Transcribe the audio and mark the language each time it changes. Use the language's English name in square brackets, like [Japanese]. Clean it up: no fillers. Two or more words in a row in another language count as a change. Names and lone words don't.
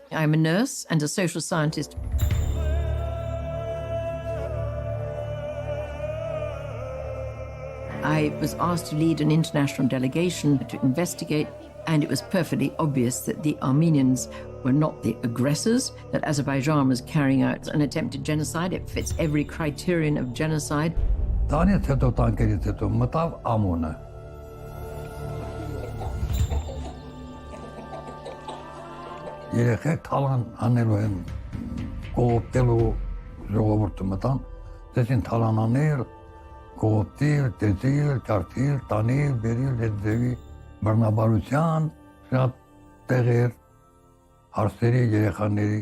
[English] I'm a nurse and a social scientist. I was asked to lead an international delegation to investigate, and it was perfectly obvious that the Armenians were not the aggressors, that Azerbaijan was carrying out an attempted genocide. It fits every criterion of genocide. [Armenian] Երեխեք թալան անելու են կողոպտելու ժողովուրդը մտան, դեսին թալան անել, կողոպտել, տեսել, ճարտել, տանել, բերել հետ ձևի բռնաբարության շատ տեղեր, հարսերի, երեխաների։